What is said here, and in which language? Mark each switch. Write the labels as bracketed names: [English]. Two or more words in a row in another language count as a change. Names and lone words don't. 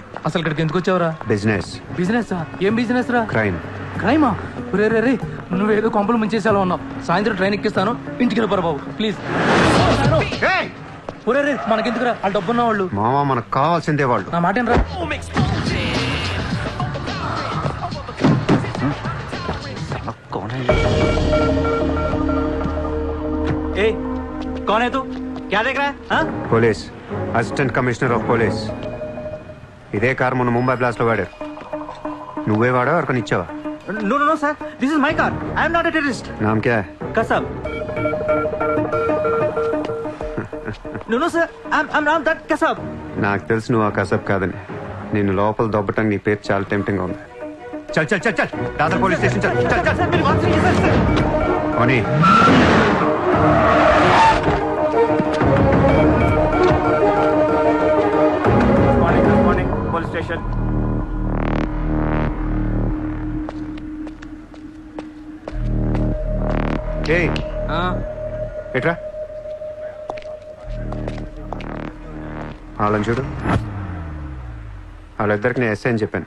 [Telugu] అసలు ఇక్కడికి ఎందుకు వచ్చావురా? బిజినెస్. బిజినెస్? ఏం బిజినెస్ రా? క్రైమ్. క్రైమా? రే రే రే నువ్వేదో కొంపలు ముంచేసేలా ఉన్నావు. సాయంత్రం ట్రైన్ ఎక్కిస్తాను, ఇంటికి వెళ్ళిపోరా బాబు ప్లీజ్. ఒరే రే మనకెందుకురా ఆ డబ్బున్న వాళ్ళు. మావా మనకు కావాల్సిందే వాళ్ళు. నా మాట రా. [Hindi] ए, कौन है तू? क्या देख रहा है? हाँ? [Telugu] పోలీస్, [English] Assistant Commissioner of Police. [Telugu] ఇదే కార్ మొన్న ముంబై బ్లాస్ట్ లో వాడారు. నువ్వే వాడా ఎవరికని ఇచ్చావా? [English] No, no, no, sir. This is my car. I am not a terrorist. [Hindi] नाम क्या है? [English] Kasab. No, no, sir. I'm not that Kasab. [Telugu] నాకు తెలుసు నువ్వు ఆ కసబ్ కాదని. నిన్ను లోపల దొబ్బటం నీ పేరు చాలా టెంప్టింగ్ గా ఉంది. [Hindi] चल चल चल चल दादर [English] police station [Hindi] चल चल चल. Sir, मेरी बात सुनिए, sir, sir. ఓని [English] Good morning, police station. [Telugu] ఏయ్ ఎట్రా వాళ్ళని చూడు. వాళ్ళిద్దరికి నేను ఎస్ఐ అని చెప్పాను.